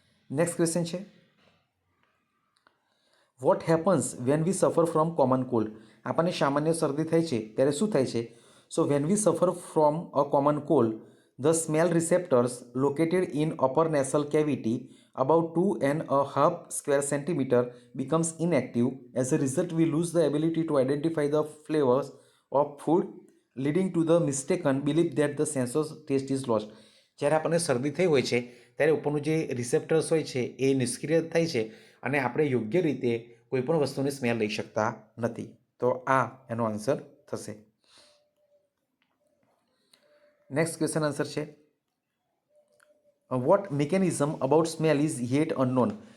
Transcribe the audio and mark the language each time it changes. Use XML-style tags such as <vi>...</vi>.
<en>Next question છે, what happens when we suffer from common cold.</en> <gu>આપણને સામાન્ય શરદી થાય છે ત્યારે શું થાય છે?</gu> <en>So when we suffer from a common cold the smell receptors located in upper nasal cavity about 2.5 square centimeter becomes inactive. As a result, we lose the ability to identify the flavors of food, leading to the mistaken belief that the sense of taste is lost.</en> <gu>જ્યારે આપણને શરદી થઈ હોય છે ત્યારે ઉપરનું જે receptors હોય છે એ નિષ્ક્રિય થાય છે અને આપણે યોગ્ય રીતે કોઈપણ વસ્તુની સ્મેલ લઈ શકતા નથી. તો આ એનો આન્સર થશે.</gu> <en>Next question answer છે, what mechanism about smell is yet unknown.</en>